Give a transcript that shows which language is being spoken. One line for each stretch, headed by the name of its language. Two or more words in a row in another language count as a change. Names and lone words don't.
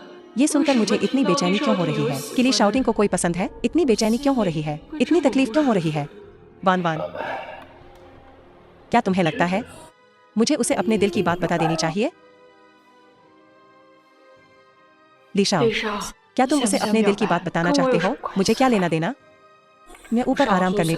Hindi: ये सुनकर मुझे इतनी बेचैनी क्यों हो रही है कि ली शाओटिंग को कोई पसंद है? इतनी बेचैनी क्यों हो रही है? इतनी तकलीफ क्यों हो रही है? वान वान, क्या तुम्हें लगता है मुझे उसे अपने दिल की बात बता देनी चाहिए? ली शाओ,
Chinese: 李少，
Hindi: क्या तुम
Chinese: 想
Hindi: उसे
Chinese: 不想
Hindi: अपने
Chinese: 表
Hindi: दिल की
Chinese: 白
Hindi: बात बताना
Chinese: 跟我
Hindi: चाहते
Chinese: 有什
Hindi: हो?
Chinese: 么关
Hindi: मुझे
Chinese: 系
Hindi: क्या लेना देना? मैं ऊपर शाओ, आराम करने